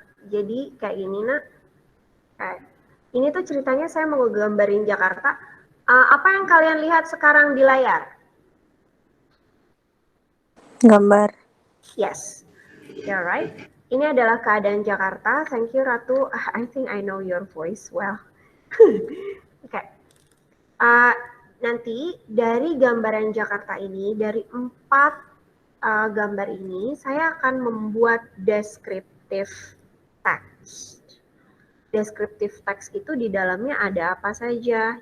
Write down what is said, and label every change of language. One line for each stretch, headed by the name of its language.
Indonesian: Jadi kayak ini nak. Ini tuh ceritanya saya mau gambarin Jakarta. Apa yang kalian lihat sekarang di layar? Gambar.
English: Yes, you're right.
Indonesian: Ini adalah keadaan Jakarta.
English: Thank you Ratu. I think I know your voice well.
Indonesian: Oke. Nanti dari gambaran Jakarta ini, dari 4 gambar ini, saya akan membuat deskriptif teks. Deskriptif teks itu di dalamnya ada apa saja?